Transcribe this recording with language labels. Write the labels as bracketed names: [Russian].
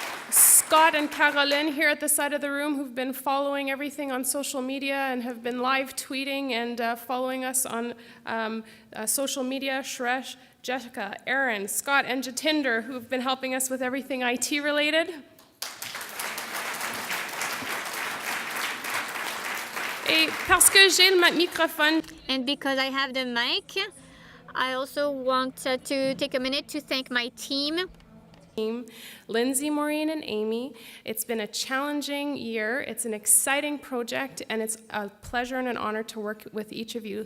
[English] Scott and Caroline here at the side of the room who've been following everything on social media and have been live tweeting and following us on social media. Shresh, Jessica, Aaron, Scott, and Jatinder, who have been helping us with everything IT related. [French] Et parce que j'ai le microphone. [English] And because I have the mic, I also want to take a minute to thank my team. Lindsay, Maureen, and Amy. It's been a challenging year. It's an exciting project, and it's a pleasure and an honor to work with each of you.